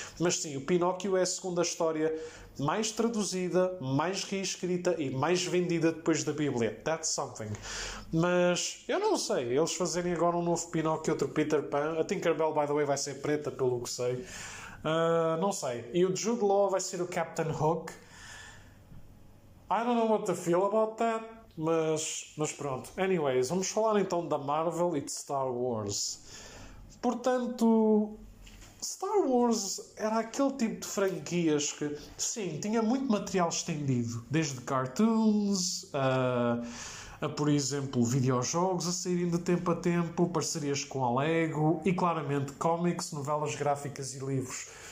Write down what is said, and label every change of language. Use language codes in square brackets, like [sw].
[pt] Mas sim, o Pinóquio é a segunda história mais traduzida, mais reescrita e mais vendida depois da Bíblia. [en] That's something. [pt] Mas eu não sei, eles fazerem agora um novo Pinóquio e outro Peter Pan. A Tinkerbell, [en] by the way, [pt] vai ser preta, pelo que sei. Não sei. E o Jude Law vai ser o Captain Hook. [en] I don't know what to feel about that, [pt] mas pronto. Anyways, vamos falar então da Marvel e de Star Wars. Portanto, Star Wars era aquele tipo de franquias que, sim, tinha muito material estendido. Desde cartoons, por exemplo, videojogos a saírem de tempo a tempo, parcerias com a Lego e, claramente, cómics, novelas gráficas e livros.